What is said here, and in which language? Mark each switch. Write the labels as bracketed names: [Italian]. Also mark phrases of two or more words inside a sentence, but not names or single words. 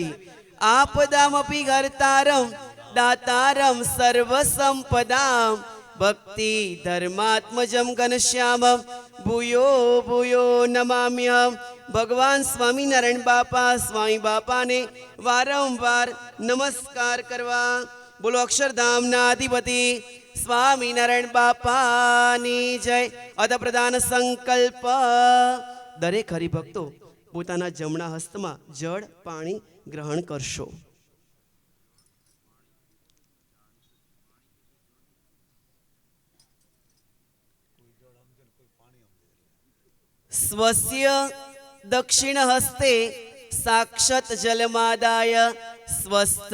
[Sanskrit] आपदामपि हर्तारं दातारं सर्वसंपदां भक्ति धर्मात्मजं घनश्याम भूयो भूयो नमाम्यहम्। [Gujarati] ભગવાન સ્વામીનારાયણ બાપા સ્વામી બાપા ને વારંવાર નમસ્કાર કરવા। બોલો અક્ષરધામનાધિપતિ સ્વામીનારાયણ બાપાની જય। [Sanskrit] अध प्रधान संकल्प। [Gujarati] દરેક હરિભક્તો પોતાના જમણા હસ્તમાં જળ પાણી ગ્રહણ કરશો। [Sanskrit] स्वस्य दक्षिण हस्ते साक्षात् जलमादाय स्वस्थ